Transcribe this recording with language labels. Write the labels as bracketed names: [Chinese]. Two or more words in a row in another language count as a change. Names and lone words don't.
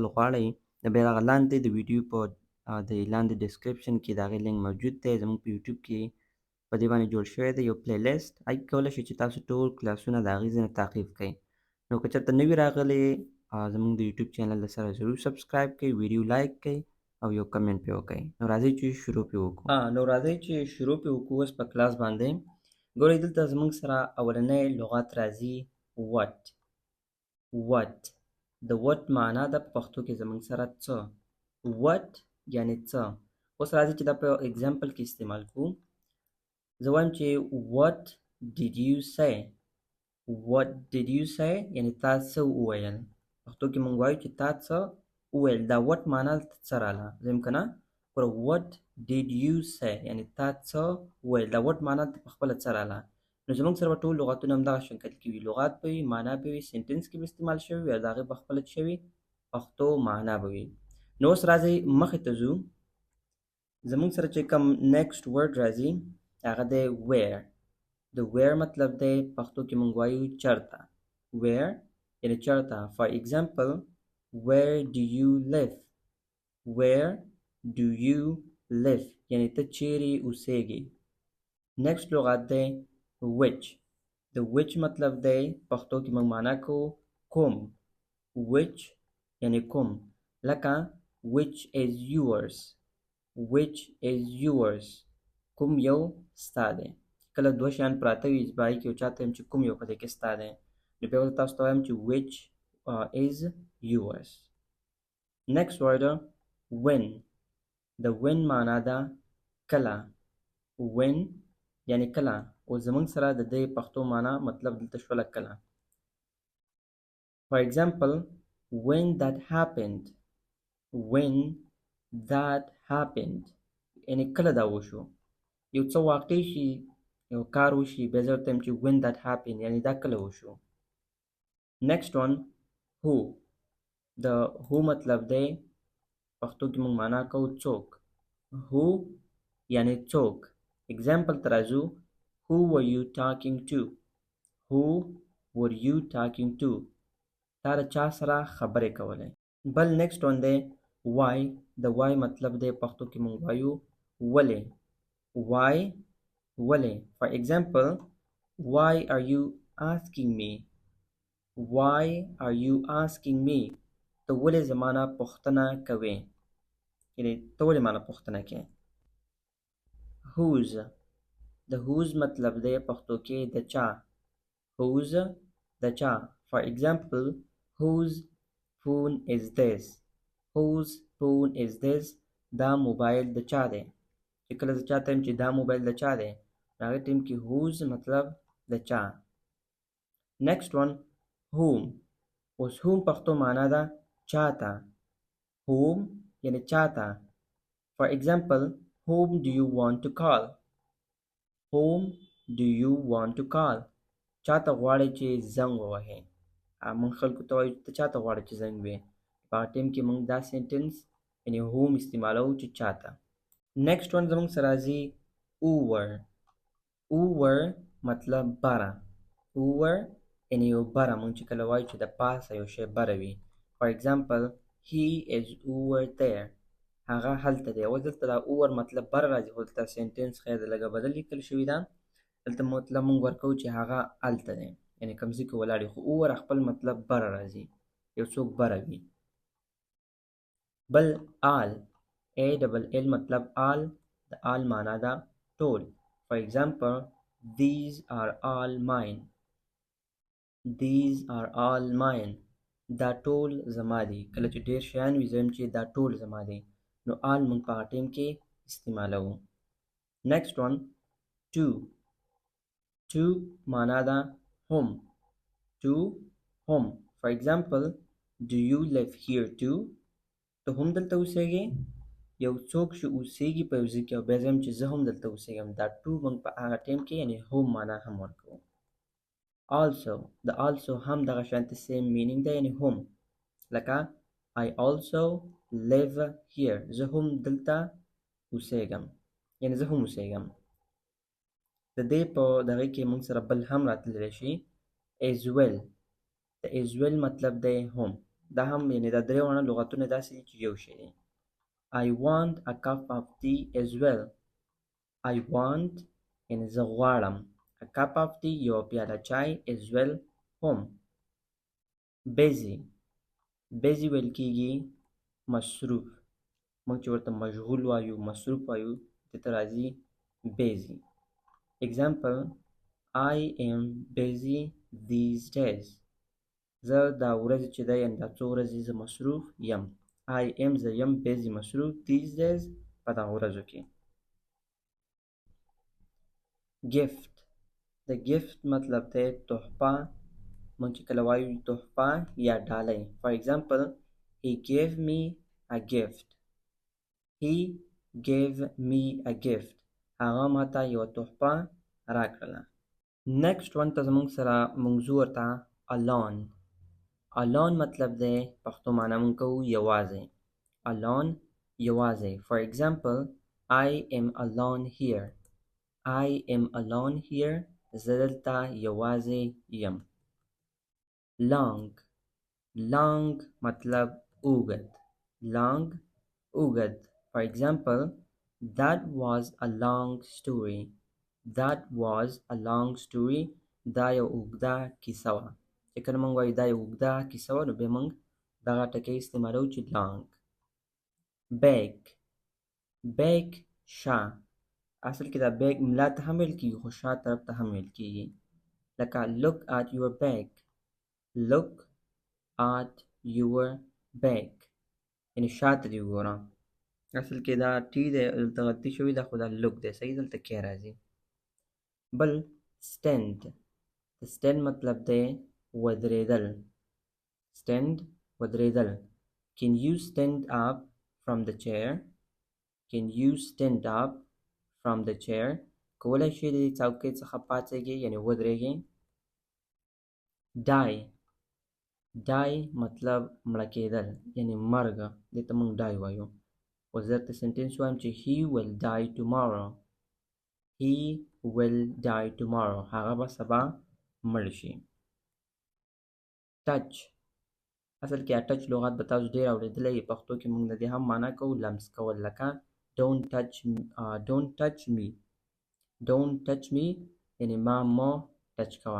[Pashto] غواړئ د بیا هغه لاندې د ویډیو په د لاندې ډسکرپشن کې د هغې لینک موجود دی زموږ په یوټیوب کې په دې باندې جوړ شوی دی یو پلی لیست هغې کې کولی شئ چې تاسو ټول کلاسونه د هغې ځای نه تعقیب کړئ نو که چېرته نوي راغلي زموږ د یوټیوب چینل سره ضرور سبسکرایب کړئ ویډیو لایک کړئ او یو کمنټ پې وکړئ نو راځئ چې شروع پې وکړو نو راځئ چې شروع پې وکړو اوس په کلاس باندې ګورئ دلته زموږ سره اولنی لغت راځي what د what معنا ده په پښتو کې زموږ سره څه what یعنې څه اوس راځئ چې دا په اگزامپل کې استعمال کړو زه وایم چې [English] what did you say what did you say [Pashto] یعنې تا څه وویل پښتو کې موږ وایو چې تا څه وویل دا what معنا دلته څه راله زه یم که نه ګوره [English] what did you say [Pashto] یعنې تا څه وویل دا what معنا دلته پخپله څه راله نو زموږ سره به ټول لغتونه همدغه شکل کې وي لغات به وي معنا به وي سنټنس کې به استعمال شوي وي او د هغې پخپله څه شوي پښتو معنا به وي نو اوس راځئ مخې ته ځو زموږ سره چې کوم نیکسټ ورډ راځي هغه دی where د where مطلب دی پښتو کې موږ وایو چېرته where یعنې چېرته [English] for example where do you live where do you live [Pashto] یعنې ته چیرې اوسېږې نیکسټ لغت دی which د which مطلب دی پښتو کې موږ معنا کوو کوم which یعنې کوم لکه [English] which is yours which is yours [Pashto] کوم یو ستا دی کله دوه شیان پراته وي زه به هغې کې یو چا ته وایم چې کوم یو په دې کې ستا دی نو بیا به تاسو ته وایم چې [English] which is yours next word when [Pashto] د when معنا ده کله when یعنې کله اوس زموږ سره د دې پښتو معنا مطلب دلته شوله کله [English] for example when that happened when that happened [Pashto] یعنې کله دا وشو یو څه واقع شي یو کار وشي بیا زه ورته یم چې [English] when that [Pashto] happened یعنې دا کله وشو [English] next one who [Pashto] د who مطلب دی پښتو کې موږ معنا کوو څوک who یعنې څوک example ته راځو [English] who were you talking to who were you talking to [Pashto] تا د چا سره خبرې کولې بل [English] next one [Pashto] دی why د why مطلب دی پښتو کې موږ وایو ولې why ولې [English] for example why are you asking me why are you asking me [Pashto] ته ولې زما نه پوښتنه کوې یعنې ته ولې ما نه پوښتنه کوې whose د whose مطلب دی پښتو کې د چا whose د چا [English] for example whose phone is this whose phone is this [Pashto] دا موبایل د چا دی چې کله زه چا ته یم چې دا موبایل د چا دی نو هغې ټایم کې whose مطلب د چا [English] next one whom [Pashto] اوس whom پښتو معنا ده چاته whom یعنې چاته [English] for example whom do you want to call whom do you want to call [Pashto] چاته غواړئ چې زنګ ووهئ موږ خلکو ته وایو ته چاته غواړې چې زنګ ووهې په هغه ټایم کې موږ دا سینټنس یعنې whom استعمالوو چې چاته [English] next one [Pashto] زموږ سره راځي over over مطلب بره over یعنې یو بره موږ چې کله وایو چې د پاسه یو شی بره وي [English] for example he is over there [Pashto] هغه هلته دی اوس دلته دا over مطلب بره راځي خو دلته سینټنس ښایي د لږه بدل لیکل شوي ده دلته مطلب موږ ورکوو چې هغه هلته دی یعنې کوم ځای کې ولاړ وي خو over خپل مطلب بره راځي یو څوک بره وي بل [English] all all [Pashto] مطلب all د all معنا ده ټول [English] for example these are all mine these are all mine [Pashto] دا ټول زما دي کله چې ډېر شیان وي زه وایم چې دا ټول زما دي نو all موږ په هغه ټایم کې استعمالوو [English] next one [Pashto] to معنا ده home to [English] home for example do you live here too [Pashto] ته هم دلته اوسېږې یو څوک چې اوسېږي په یو ځای کې او بیا زه وایم چې زه هم دلته اوسېږم دا to موږ په هغه ټایم کې یعنې home معنا هم ورکوو also د also هم دغه شانتې [English] same meaning [Pashto] ده یعنې هم لکه [English] I also live here [Pashto] زه هم دلته اوسېږم یعنی زه هم اوسېږم. د دې په دغه کې موږ سره بل هم راتللی شي [English] as well. [Pashto] د [English] as well [Pashto] مطلب دی هم. دا هم یعنی دا درې واړه لغتونه داسې دي چې یو شی دی. [English] I want a cup of tea as well. I want [Pashto] یعنی زه غواړم [English] a cup of tea [Pashto] یوه پیاله چای [English] as well [Pashto] هم. [English] busy busy [Pashto] ویل کېږي مصروف. موږ چې ورته مشغول وایو مصروف وایو دې ته راځي busy. [English] Example, I am busy these days. [Pashto] زه دا ورځې چې ده یعنې دا څو ورځې زه مصروف یم. [English] I am [Pashto] زه یم busy مصروف [English] these days [Pashto] په دغه ورځو کې. gift د gift مطلب دی تحفه. موږ چې کله وایو تحفه یا ډالۍ. [English] For example, he gave me a gift. He gave me a gift. [Pashto] هغه ماته یوه تحفه راکړله. [English] next one [Pashto] ته زموږ سره موضوع ورته alone. alone مطلب دی پښتو معنا موږ کوو یوازې. alone یوازې. [English] For example, I am alone here. I am alone here. [Pashto] زه دلته یوازې یم. [English] long long [Pashto] مطلب اوږد. long اوږد. [English] For example, that was a long story. That was a long story. [Pashto] دا یو اوږده کیسه وه. چې کله موږ وایو دا یو اوږده کیسه وه نو بیا موږ دغه ټکی استعمالوو چې long. [English] beg beg [Pashto] شا. اصل کې دا beg ملا ته هم ویل کېږي خو شا طرف ته هم ویل کېږي. [English] لکه look at your bag. look at your bag [Pashto] یعنې شاته دې وګوره. اصل کې دا ټي دی دلته غلطي شوې ده خو دا look دی صحیح دلته کې راځي. بل stand. د stand مطلب دی ودرېدل. stand ودرېدل. [English] Can you stand up from the chair? Can you stand up from the chair? [Pashto] کولی شئ د څوکۍ څخه پاڅېږئ یعنې ودرېږئ. [English] die die [Pashto] مطلب مړه کېدل یعنې مرګ. دې ته موږ die وایو. اوس زه درته سنټینس وایم چې [English] he will die tomorrow. he will die tomorrow. [Pashto] هغه به سبا مړ شي. touch اصل کې ټچ لغت به تاسو ډېر اورېدلی. پښتو کې موږ د دې هم معنا کوو لمس کول. [English] لکه don't touch me. don't touch me [Pashto] یعنې ما مه ټچ کوه.